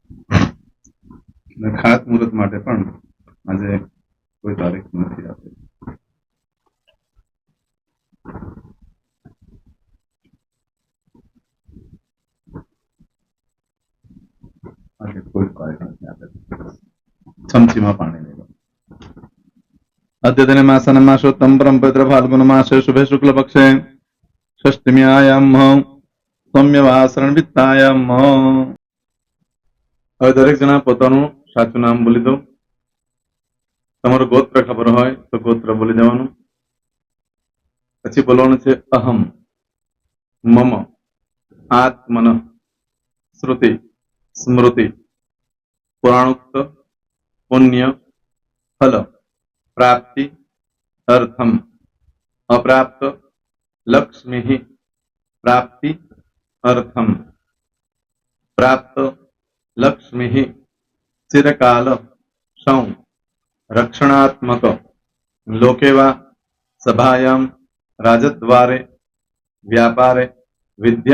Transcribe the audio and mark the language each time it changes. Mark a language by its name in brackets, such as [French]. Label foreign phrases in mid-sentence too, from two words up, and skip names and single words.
[Gujarati] ખાસ મુહૂર્ત માટે પણ આજે કોઈ તારીખ નથી આપેલ. કોઈ તારીખ નથી આપેલ. ચમચીમાં પાણી લેવા. [Sanskrit] अद्यतने मासोत्तम परम पवित्र फाल्गुन मासे शुभे शुक्ल पक्षे षष्टम्यायाम सौम्यवासरण वित्तायाम. [Gujarati] હવે દરેક જણા પોતાનું સાચું નામ બોલી દો. તમારું ગોત્ર ખબર હોય તો ગોત્ર બોલી દેવાનું. પછી બોલવાનું છે [Sanskrit] अहम, मम, आत्मन, श्रुति, स्मृति, पुराणोक्त, पुण्य, फल, प्राप्ति, अर्थम, अप्राप्त, लक्ष्मी, प्राप्ति, अर्थम, प्राप्त, लक्ष्मी, चिरकाल, सौ, रक्षणात्मक, लोकेवा, सभायां राजद्वारे व्यापारे विद्या